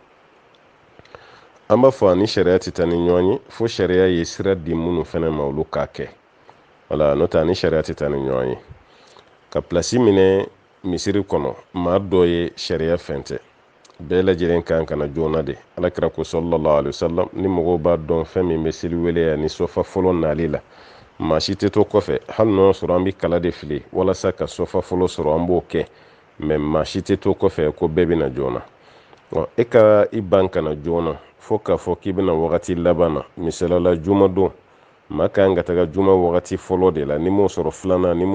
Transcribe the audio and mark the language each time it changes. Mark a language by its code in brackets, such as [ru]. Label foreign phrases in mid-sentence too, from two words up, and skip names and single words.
[bm] an b'a fɔ ani sariya tɛ taa ni ɲɔgɔn ye fo sariya ye sira di minnu fana ma olu k'a kɛ wala n'o tɛ ani sariya tɛ taa ni ɲɔgɔn ye ka pilasi minɛ misiri kɔnɔ maa dɔ ye sariya fɛn tɛ bɛɛ lajɛlen kan kana joona de alakira ko [ar] صلى الله عليه وسلم [bm] ni mɔgɔw b'a dɔn fɛn min bɛ seli weleya ni sɔfa fɔlɔ nali la maa si tɛ to kɔfɛ hali n'o sɔrɔ an bɛ kala de fili walasa ka sɔfa fɔlɔ sɔrɔ an b'o kɛ mɛ maa si tɛ to kɔfɛ ko bɛɛ bɛna joona e ka i ban kana joona fo k'a fɔ k'i bɛna wagati laban na misalala jumadon maa kan ka taga juma wagati fɔlɔ de la ni m'o sɔrɔ filanan ni m'o